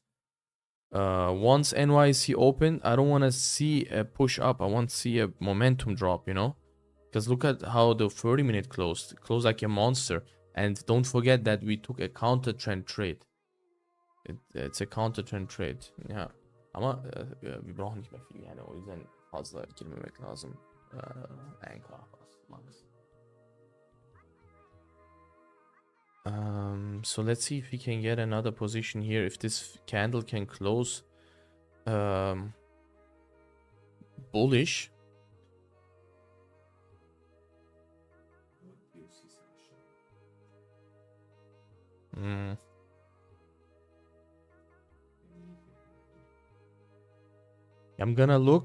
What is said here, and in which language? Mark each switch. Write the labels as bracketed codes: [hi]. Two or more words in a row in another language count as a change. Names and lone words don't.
[en] Once NYC open, I don't want to see a push up. I want to see a momentum drop, you know? Because look at how the 30-minute closed. It closed like a monster. And don't forget that we took a counter trend trade. It's a counter trend trade. Yeah. [de] Ama wir brauchen nicht mehr viel. [tr] Yani o yüzden fazla girmemek lazım. [en] Anchor max. So let's see if we can get another position here. If this candle can close bullish. I'm gonna look.